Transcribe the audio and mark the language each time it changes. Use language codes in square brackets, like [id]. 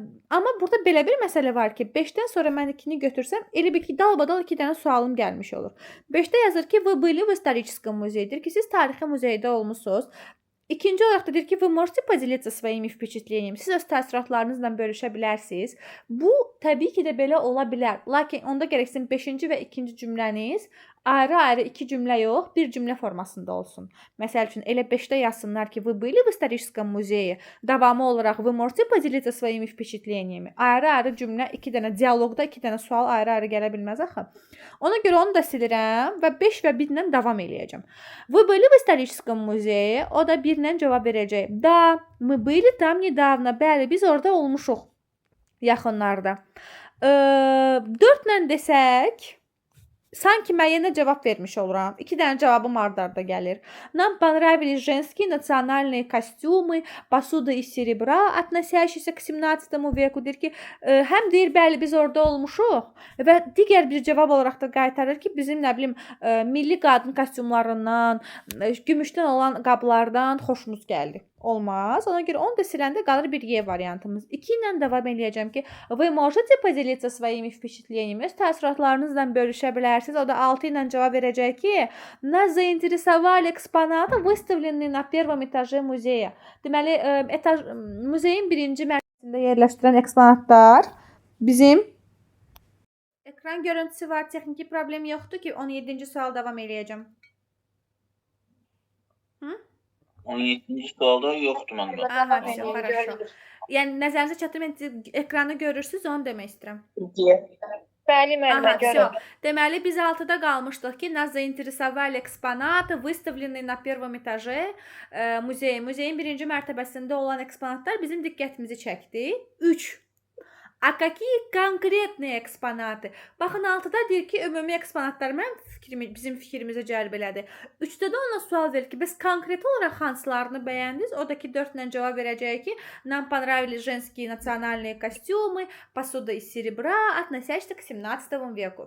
[az] Amma burada belə bir məsələ var ki, 5-dən sonra mən 2-ni götürsəm, elə bir ki, dalbadal 2 dənə sualım gəlmiş olur. 5-də yazır ki, [ru] вы были в историческом музее. [az] Deyir ki, siz tarixi muzeydə olmusunuz. İkinci olaraq da deyir ki, [ru] вы можете поделиться своими впечатлениями. [az] Siz öz təəssüratlarınızla bölüşə bilərsiniz. Bu, təbii ki də belə ola bilər. Lakin onda gərəksin 5-ci və 2-ci cümləniz ayrı-ayrı 2 cümlə yox, bir cümlə formasında olsun. Məsəl üçün, elə 5-də yazsınlar ki, [ru] вы были в историческом музее. [az] Davamı olaraq, [ru] вы можете поделиться своими впечатлениями. [az] Ayrı-ayrı cümlə, 2 dənə dialoqda 2 dənə sual ayrı-ayrı gələ bilməz axı. Ona görə onu da silirəm və 5 və 1 ilə davam eləyəcəm. [ru] Вы были в историческом музее. [az] O da 1 ilə cavab verəcək. [ru] Da, мы были там недавно. [az] Bəli, biz orada olmuşuq yaxınlarda. 4 ilə desək, sanki müəyyənə cavab vermiş oluram. 2 dənə cavabım ard-arda gəlir. [ru] Нам понравились женские национальные костюмы, посуда из серебра, относящиеся к 17 веку. [az] Deyir ki, həm deyir, bəli, biz orada olmuşuq və digər bir cavab olaraq da qaytarır ki, bizim nə bilim, milli qadın kostyumlarından, gümüşdən olan qablardan xoşumuz gəldi. Olmaz. Ona görə onu da siləndə qalır bir Y variantımız. 2 ilə davam eləyəcəm ki, [ru] вы можете поделиться своими впечатлениями? [az] Öz təəssüratlarınızla bölüşə bilərsiniz. O da 6 ilə cavab verəcək ki, [ru] нас заинтересовали экспонаты, выставленные на первом этаже музея. [az] Deməli, muzeyin birinci mərtəbəsində yerləşdirilən eksponatlar bizim ekran görüntüsü var, texniki problem yoxdur ki, 17-ci sual davam eləyəcəm. 17-ci sualda yoxdur məndə. [ru] Aha, хорошо. [az] Yəni nəzərinizə çatdırıb ekranı görürsüz, onu demək istəyirəm. Bəli, müəllimə, görürəm. Deməli, biz 6-da qalmışdıq ki, [ru] нас заинтересовали экспонаты, выставленные на первом этаже muzeyi. [az] Muzeyin birinci mərtəbəsində olan eksponatlar bizim diqqətimizi çəkdi. 3. [ru] A какие конкретные экспонаты? [az] Baxın 6-da deyir ki, ümumi eksponatlar bizim fikrimizə cəlb elədi. 3-də də ona sual verir ki, bəs konkret olaraq hansılarını bəyəndiniz? O da ki, 4 ilə cavab verəcək ki, [ru] нам понравились женские национальные костюмы, посуда из серебра, относящиеся к 17 веку.